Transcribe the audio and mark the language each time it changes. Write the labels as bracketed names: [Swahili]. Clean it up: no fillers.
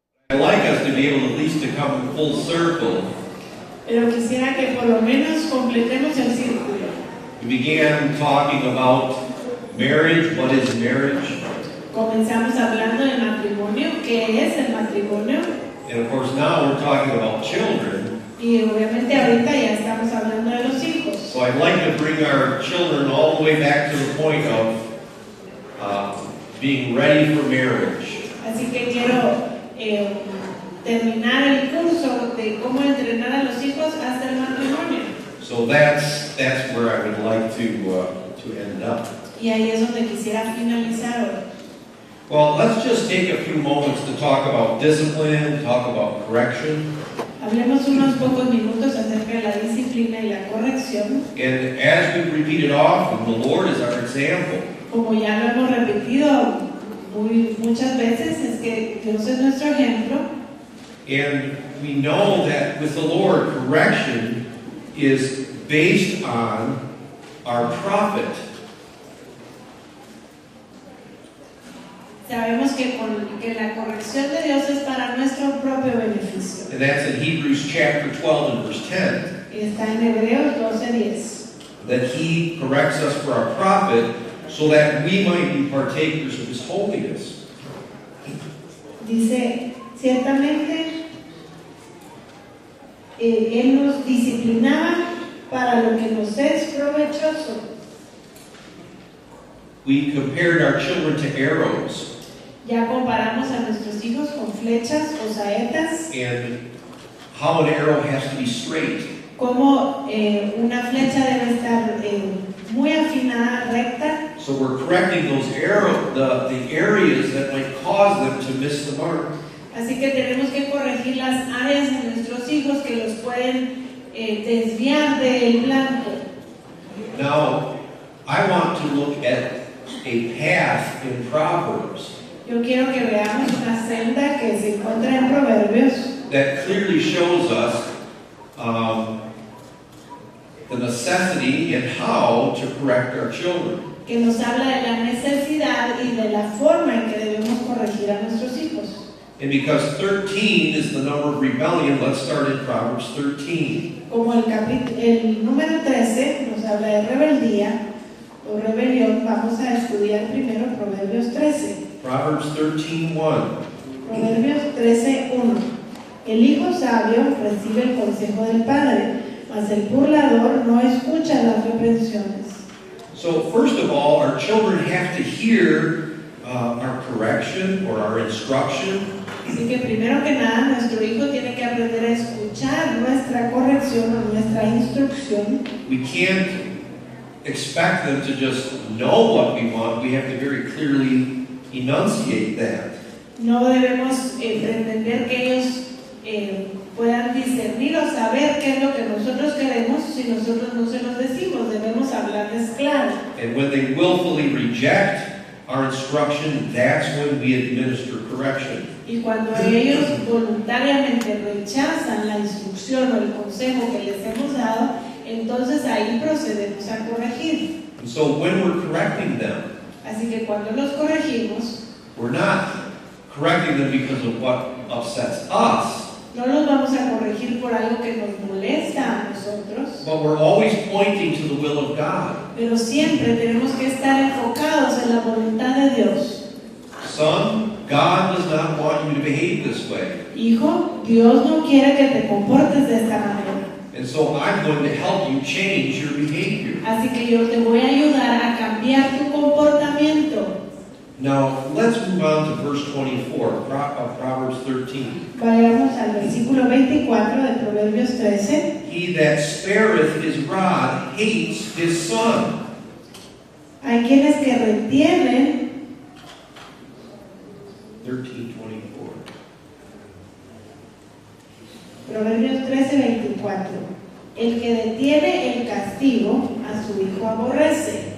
[English] I'd like us to be able at least to come full circle. [Spanish] Pero quisiera que por lo menos completemos el círculo. [English] We began talking about marriage. What is marriage? [Spanish] Comenzamos hablando del matrimonio, ¿qué es el matrimonio? [English] And of course now we're talking about children. [Spanish] Y obviamente ahorita ya estamos hablando de los hijos. [English] So I'd like to bring our children all the way back to the point of being ready for marriage. [Spanish] Así que quiero terminar el curso de cómo entrenar a los hijos hasta el matrimonio. [English] So that's where I would like to end up. [Spanish] Y ahí es donde quisiera finalizar hoy. [English] Well, let's just take a few moments to talk about discipline, talk about correction. [Spanish] Hablemos unos pocos minutos acerca de la disciplina y la corrección. [English] And as we repeat it often, the Lord is our example. [Spanish] Como ya lo hemos repetido muchas veces, es que Dios es nuestro ejemplo. [English] And we know that with the Lord, correction is based on our profit. [Spanish] Sabemos que la corrección de Dios es para nuestro propio beneficio. [English] And that's in Hebrews chapter 12 and verse 10. [Spanish] Y está en Hebreos 12:10. [English] That He corrects us for our profit so that we might be partakers of His holiness. [Spanish] Dice, ciertamente, Él nos disciplinaba para lo que nos es provechoso. [English] We compared our children to arrows. [Spanish] Ya comparamos a nuestros hijos con flechas o saetas. [English] And how an arrow has to be straight. [Spanish] Como una flecha debe estar muy afinada, recta. [English] So we're correcting those arrows, the areas that might cause them to miss the mark. [Spanish] Así que tenemos que corregir las áreas de nuestros hijos que los pueden desviar del blanco. [English] Now, I want to look at a path in Proverbs. [Spanish] Yo quiero que veamos una senda que se encuentra en Proverbios [English] that clearly shows us the necessity and how to correct our children. [Spanish] que nos habla de la necesidad y de la forma en que debemos corregir a nuestros hijos. [English] And because 13 is the number of rebellion, let's start in Proverbs 13. [Spanish] Como el número 13 nos habla de rebeldía o rebelión, vamos a estudiar primero Proverbios 13. [English] Proverbs 13:1. [Spanish] Proverbios 13:1. El hijo sabio recibe el consejo del padre, mas el burlador no escucha las reprensiones. [English] So first of all, our children have to hear our correction or our instruction. [Spanish] Así que primero que nada, nuestro hijo tiene que aprender a escuchar nuestra corrección o nuestra instrucción. [English] We can't expect them to just know what we want. We have to very clearly enunciate that. [Spanish] No debemos pretender que ellos puedan discernir o saber qué es lo que nosotros queremos si nosotros no se los decimos. Debemos hablarles claro. [English] And when they willfully reject our instruction, that's when we administer correction. [Spanish] Y cuando ellos voluntariamente rechazan la instrucción o el consejo que les hemos dado, entonces ahí procedemos a corregir. [English] And so when we're correcting them, [Spanish] Así que cuando los corregimos, [English] we're not correcting them because of what upsets us, [Spanish] no los vamos a corregir por algo que nos molesta a nosotros, [English] but we're always pointing to the will of God. [Spanish] pero siempre tenemos que estar enfocados en la voluntad de Dios. [English] Son, God does not want you to behave this way. [Spanish] Hijo, Dios no quiere que te comportes de esta manera. [English] And so I'm going to help you change your behavior. [Spanish] Así que yo te voy a ayudar a cambiar tu comportamiento. [English] Now, let's move on to verse 24 of Proverbs 13. [Spanish] Vayamos al versículo 24 de Proverbios 13. [English] He that spareth his rod hates his son. [Spanish] Hay quienes que retienen [English] 13:24. [Spanish] Proverbios 13:24. El que detiene el castigo a su hijo aborrece,